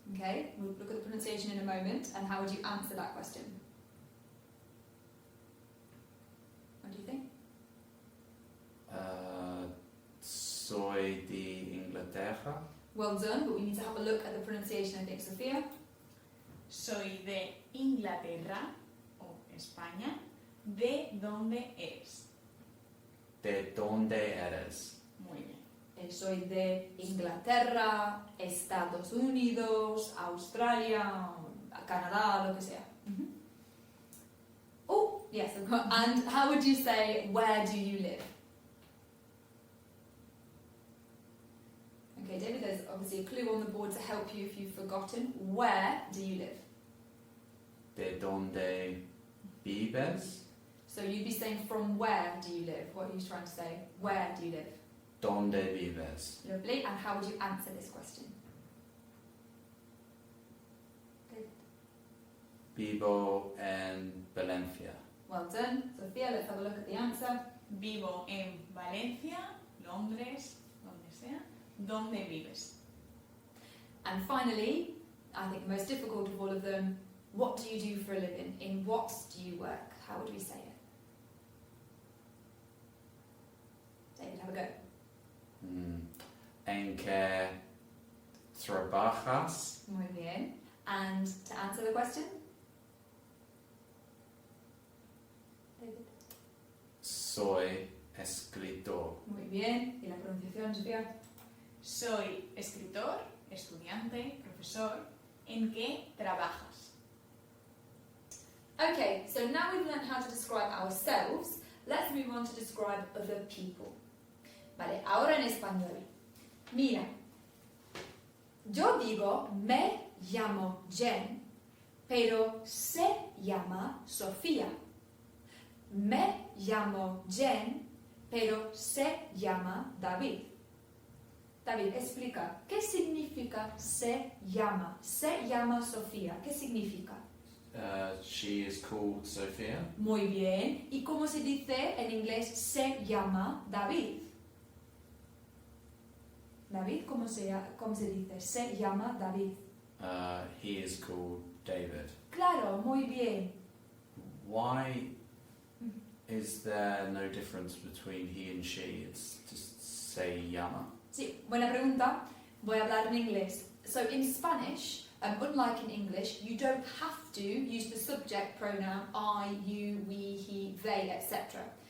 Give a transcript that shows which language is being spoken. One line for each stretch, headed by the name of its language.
English: Okay, we'll look at the pronunciation in a moment. And how would you answer that question? What do you think?
Spanish: Soy de Inglaterra.
English: Well done, but we need to have a look at the pronunciation, I think, Sofía.
Spanish: Soy de Inglaterra o España. ¿De dónde eres? ¿De dónde eres? Muy bien. Soy de Inglaterra, Estados Unidos, Australia, Canadá, lo que sea.
English: Oh, yes, and how would you say, where do you live? Okay, David, there's obviously a clue on the board to help you if you've forgotten. Where do you live?
Spanish: ¿De dónde vives?
English: So you'd be saying, from where do you live? What are you trying to say? Where do you live?
Spanish: ¿Dónde vives?
English: Lovely. And how would you answer this question? David.
Spanish: Vivo en Valencia.
English: Well done. Sofía, let's have a look at the answer.
Spanish: Vivo en Valencia, Londres, donde sea. ¿Dónde vives?
English: And finally, I think the most difficult of all of them, what do you do for a living? In what do you work? How would we say it? David, have a go.
Spanish: ¿En qué trabajas? Muy bien.
English: And to answer the question? David.
Spanish: Soy escritor. Muy bien. ¿Y la pronunciación, Sofía? Soy escritor, estudiante, profesor. ¿En qué trabajas?
English: Okay, so now we've learned how to describe ourselves, let's move on to describe other people.
Spanish: Vale, ahora en español. Mira, yo digo me llamo Jen, pero se llama Sofía. Me llamo Jen, pero se llama David. David, explica, ¿qué significa se llama? Se llama Sofía, ¿qué significa?
English: She is called Sophia.
Spanish: Muy bien. ¿Y cómo se dice en inglés se llama David? David, ¿cómo se dice? Se llama David.
English: He is called David.
Spanish: Claro, muy bien.
English: Why is there no difference between he and she? It's just
Spanish: se llama. Sí, buena pregunta. Voy a hablar en inglés.
English: So in Spanish, unlike in English, you don't have to use the subject pronoun I, you, we, he, they, etc.